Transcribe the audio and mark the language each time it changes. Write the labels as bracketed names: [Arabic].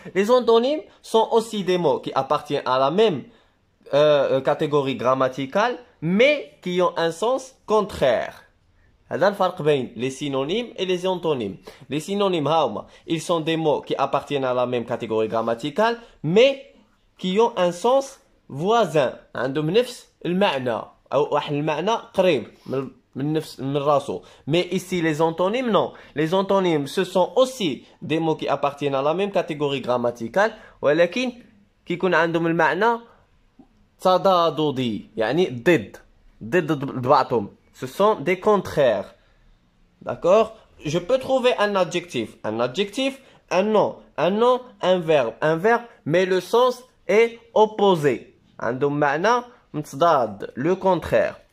[French] Les antonymes sont aussi des mots qui appartiennent à la même catégorie grammaticale, mais qui ont un sens contraire. [Arabic] هذا الفرق بين [French] les synonymes et les antonymes. Les synonymes, ils sont des mots qui appartiennent à la même catégorie grammaticale, mais qui ont un sens voisin. [Arabic] عندهم نفس المعنى أو واحد المعنى قريب من نفس من راسه. [French] Mais ici, les antonymes, non. Les antonymes, ce sont aussi des mots qui appartiennent à la même catégorie grammaticale, [Arabic] ولكن كيكون عندهم المعنى تضادي يعني ضد بعضهم. [French] Ce sont des contraires. D'accord? Je peux trouver un adjectif, un nom, un verbe, mais le sens est opposé. [Arabic] عندهم معنى متضاد, [French] le contraire.